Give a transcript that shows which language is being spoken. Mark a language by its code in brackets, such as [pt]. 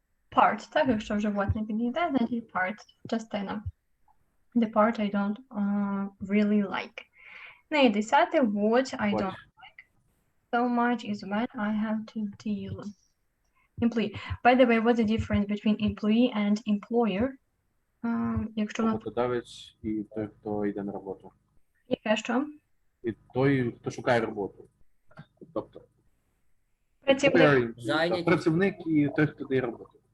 [uk] Part, так, якщо животне підійде, значить part, частина. [en] The part I don't really like. [uk] Ну і 10-те, [en] what I What? don't like so much is when I have to deal. Employee. By the way, what's the difference between employee and employer? [uk] Якщо на Роботодавець і той, хто йде на роботу. яке що? І той, хто шукає роботу. Тобто Працівник. працівник і той, хто дає роботу.